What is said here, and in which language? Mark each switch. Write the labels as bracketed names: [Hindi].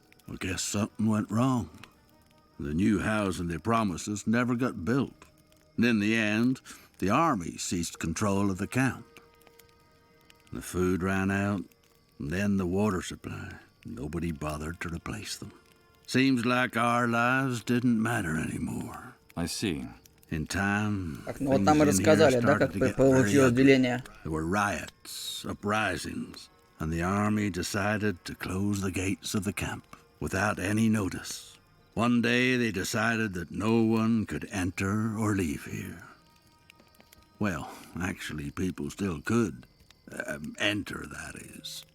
[English] I guess something went wrong. The new housing they promised us never got built. And in the end, the army ceased control of the camp. The food ran out, and then the water supply. Nobody bothered to replace them. Seems like our lives didn't matter anymore. I see. In time, [Russian] Так, ну вот нам и рассказали, да, как получилось деление. [English] There were riots, uprisings, and the army decided to close the gates of the camp without any notice. One day they decided that no one could enter or leave here. Well, actually, people still could. Enter, that is.